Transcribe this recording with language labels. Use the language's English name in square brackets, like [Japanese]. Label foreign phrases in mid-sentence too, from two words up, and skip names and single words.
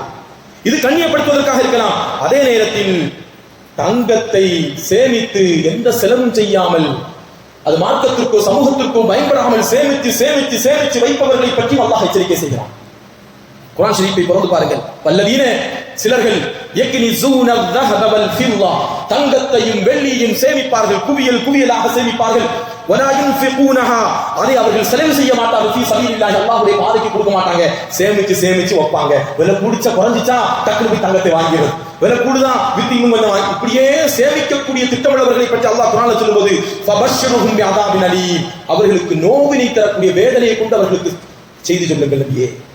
[Tamil] இது கண்ணியப்படுத்துவதற்காக இருக்கலாம். அதே நேரத்தில் தங்கத்தை சேமித்து எந்த செலவும் செய்யாமல், அது மார்க்கத்திற்கோ சமூகத்திற்கோ பயன்படாமல் சேமித்து வைப்பவர்களை பற்றி அல்லாஹ் எச்சரிக்கை செய்கிறான். குர்ஆன் ஷரீஃபை பொறுத்து பாருங்கள். வல்லதீன சிலர்கள் [Arabic] يكنزون الذهب والفضة, [Tamil] தங்கத்தையும் வெள்ளியையும் சேமிப்பார்கள், குவியலாக சேமிப்பார்கள். [Arabic] ولا ينفقونها, [Tamil] அதை அவர்கள் செலவு செய்ய மாட்டார்கள். [Arabic] في سبيل الله, [Tamil] அல்லாஹ்வுடைய பாதைக்கு கொடுக்க மாட்டாங்க. சேமிச்சு வைப்பாங்க. விலை கூடிச்சா குறைஞ்சிச்சா டக்குனு போய் தங்கத்தை வாங்கிடும். விலை கூடுதா வித்து இன்னும் கொஞ்சம் வாங்கி, இப்படியே சேமிக்கக்கூடிய திட்டமிடவர்களை பற்றி அல்லாஹ் குர்ஆன்ல சொல்லும்போது [Arabic] فبشرهم بعذاب أليم, [Tamil] அவர்களுக்கு நோவினை தரக்கூடிய வேதனையை கொண்டு அவர்களுக்கு செய்தி சொல்லுங்கள் நபியே.